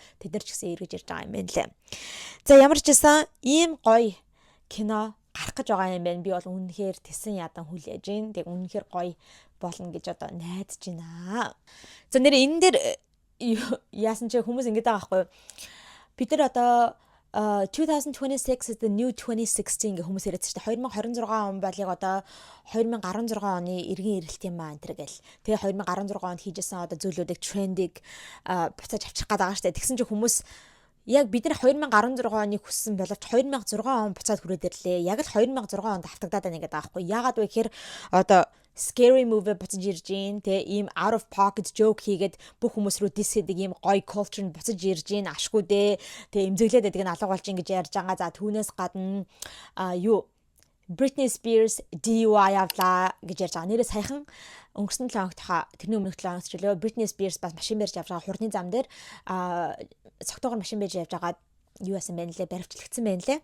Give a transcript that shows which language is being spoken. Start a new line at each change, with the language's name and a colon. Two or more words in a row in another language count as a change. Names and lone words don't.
Mongolian: Тэд нар ч гэсэн эргэж ирж байгаа юм байна лээ. За ямар ч гэсэн ийм гоё кино гарах гэж байгаа юм байна. Би бол үнэхээр тесэн ядан хүлээж байна. Тэг үнэхээр гоё болно гэж одоо найдаж байна. За нэр энэ дээр яасан ч хүмүүс ингэж байгаа байхгүй юу? Бид нар одоо 2026
English: is the new
Mongolian: 2016 гэх хүмүүс яриадсан шүү дээ. 2026 он болыг одоо 2016 оны эргэн ирэлт юм аа энэ гэл. Тэгээ 2016 онд хийжсэн одоо зүйлүүдийг трендийг буцааж авчих гээд байгаа шүү дээ. Тэгсэн чинь хүмүүс яг бид нар 2016 оныг хүссэн боловч 2006 он буцаад хүрээд ирлээ. Яг л 2006 онд автагдаад байна гэдэг байгаа байхгүй. Яагаад вэ гэхээр одоо scary movie буцаж ирж гин ийм
English: out of pocket joke
Mongolian: хийгээд бүх хүмүүс рүү diss хийдэг ийм гоё culture нь буцаж ирж гин ашгүй дээ. Тэгээ эмзэглээд байдаг нь алга болж гин гэж ярьж байгаа. За түүнээс гадна Britney Spears DUI авлаа гэж ярьж байгаа. Нэрээ саяхан өнгөрсөн 7 хоногт тэрний өмнөх 7 хоногт ч лөө Britney Spears бас машин барьж явж байгаа хурдны зам дээр цогтойгоор машин барьж явж байгаа юу яасан бэ нэлээ баривчлагдсан байна лээ.